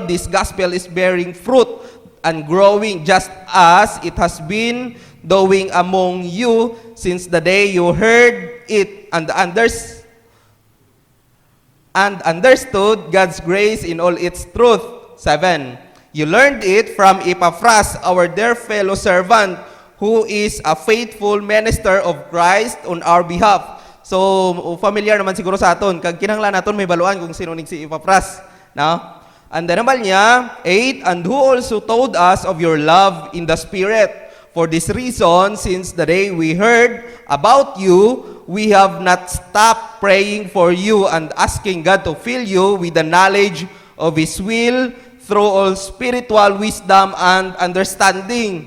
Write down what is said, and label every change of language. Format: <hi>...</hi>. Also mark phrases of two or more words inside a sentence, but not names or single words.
<en>This gospel is bearing fruit and growing, just as it has been doing among you since the day you heard it and understood God's grace in all its truth. 7, you learned it from Epaphras, our dear fellow servant, who is a faithful minister of Christ on our behalf.</en> <hil>So, familiar naman siguro sa aton. Kag kinahanglan naton may baluan kung sino si Epaphras. No?</hil> <en>And then</en> <hil>naman niya, 8,</hil> <en>and who also told us of your love in the Spirit. For this reason, since the day we heard about you, we have not stopped praying for you and asking God to fill you with the knowledge of His will through all spiritual wisdom and understanding.</en>